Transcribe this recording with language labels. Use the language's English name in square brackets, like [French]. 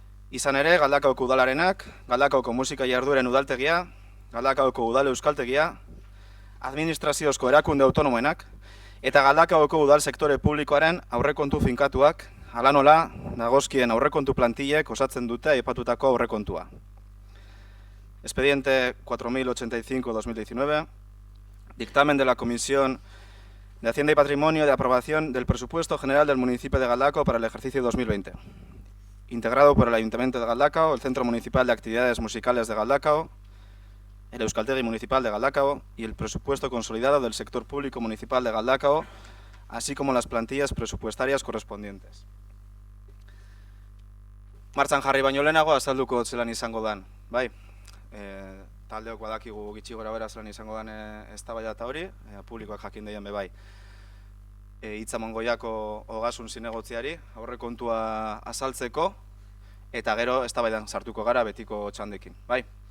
[Basque] Izan ere, Galdakaoko udalarenak, Galdakaoko musika jardueren udaltegia, Galdakaoko udal euskaltegia, administraziozko erakunde autonomoenak, eta Galdakaoko udal sektore publikoaren aurrekontu finkatuak, hala nola, dagozkien aurrekontu plantilek osatzen dute aipatutako aurrekontua. [Spanish] Expediente 4085-2019, dictamen de la Comisión de Hacienda y Patrimonio de aprobación del presupuesto general del municipio de Galdakao para el ejercicio 2020, integrado por el Ayuntamiento de Galdakao, el Centro Municipal de Actividades Musicales de Galdakao, el Euskaltegi Municipal de Galdakao y el presupuesto consolidado del sector público municipal de Galdakao, así como las plantillas presupuestarias correspondientes. [Basque] Martxan jarri baino lehenago azalduko zelan izango dan, bai? Taldeok badakigu gitxi gora bera zelan izango den eztabaida eta hori, publikoak jakin deien be bai. Hitza Mongoiako Ogasun zinegotziari aurrekontua azaltzeko, eta gero eztabaidan sartuko gara betiko txandekin, bai?